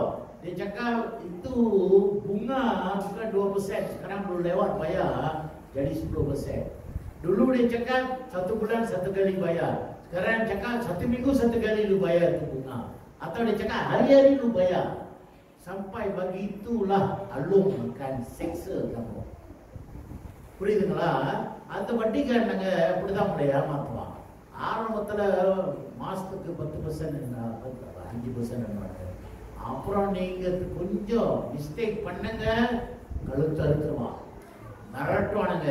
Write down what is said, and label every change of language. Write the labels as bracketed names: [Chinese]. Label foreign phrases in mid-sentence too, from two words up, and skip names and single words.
[Malay] Dia cakap itu bunga bukan 2%, sekarang belum lewat bayar jadi 10%. Dulu dia cakap 1 bulan 1 kali bayar, sekarang cakap 1 minggu 1 kali lu bayar itu bunga. Atau dia cakap hari-hari lu bayar. Sampai begitulah alung akan seksa kamu. [Tamil] புரியுதுங்களா? அந்த வட்டிக்காரனுங்க அப்படிதான் உங்களை ஏமாத்துவான். ஆரம்பத்துல மாசத்துக்கு 10% 5% அப்புறம் நீங்க கொஞ்சம் மிஸ்டேக் பண்ணுங்க, கழுத்து அறுத்துருவான், மிரட்டுவானுங்க.